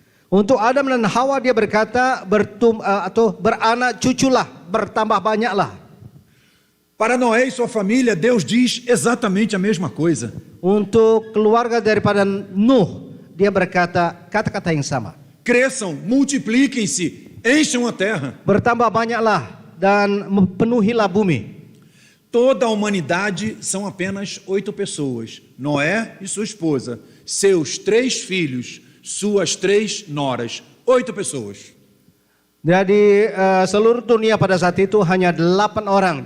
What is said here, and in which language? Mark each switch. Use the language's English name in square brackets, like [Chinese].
[Indonesian] Untuk Adam dan Hawa dia berkata beranak cuculah, bertambah banyaklah. [Portuguese] Para Noé e sua família, Deus diz exatamente a mesma coisa. [Indonesian] Untuk keluarga daripada Nuh, dia berkata kata-kata yang sama. [Portuguese] Cresçam, multipliquem-se, encham a terra. [Indonesian] Bertambah banyaklah dan penuhilah bumi. [Portuguese] Toda a humanidade são apenas 8 pessoas: Noé e sua esposa, seus 3 filhos, suas 3 noras. 8 pessoas. [Indonesian] Jadi seluruh dunia pada saat itu hanya 8 orang.